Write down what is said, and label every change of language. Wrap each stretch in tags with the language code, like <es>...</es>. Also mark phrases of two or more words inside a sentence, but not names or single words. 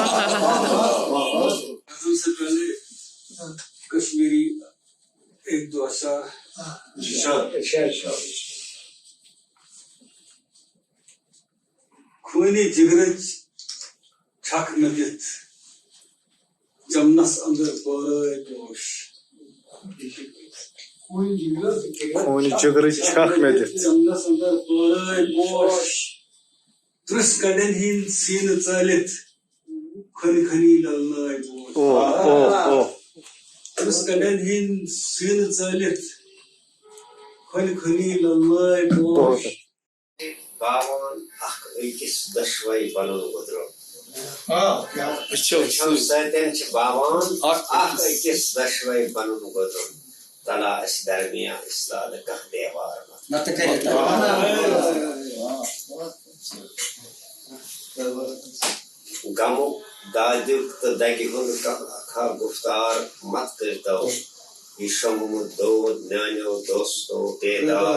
<ur>غزل سے پہلے کشمیری ایک دو اشعار.</ur> <ks>خونی جگرج چھک نلت جمنس اندر پورائے گوش. خونی جگرج چھک نلت جمنس اندر پورائے گوش. ترس کڑن ہند سین ژالت کھنی کھنی للائے گوش. ترس کڑن ہند سین ژالت کھنی کھنی للائے گوش. باون اخ أکِس دۄشوَے بَنُن گُزرُن. سۭتۍ باوان اکھ أکِس دۄشوَے بنُن گُزرُن تلا اَسہِ درمیان اِستاد کانٛہہ دیوار نتہٕ کٔرِتھ غمُک دادیُک تہٕ دگہِ ہُنٛد کانٛہہ گُفتار مت کٔرۍتو یہِ شۄنٛگمُت دود میٛانیو دوستو بیدار</ks>